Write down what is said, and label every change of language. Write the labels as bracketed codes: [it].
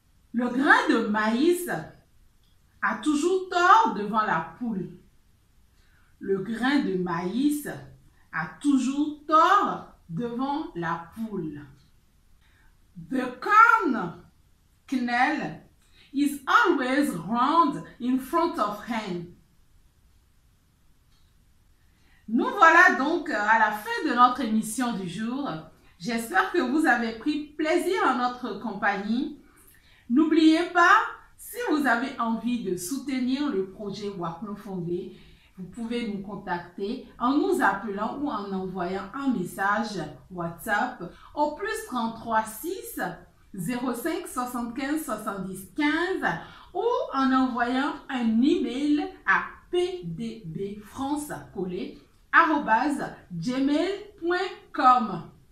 [fr] Le grain de maïs a toujours tort devant la poule. Le grain de maïs a toujours tort devant la poule. [en] The corn kernel is always round in front of hen. [fr] Nous voilà donc à la fin de notre émission du jour. J'espère que vous avez pris plaisir en notre compagnie. N'oubliez pas, si vous avez envie de soutenir le projet Wakno Fondé, vous pouvez nous contacter en nous appelant ou en envoyant un message WhatsApp au +33 6 05 75 70 15 ou en envoyant un email à pdbfrancecollé@gmail.com.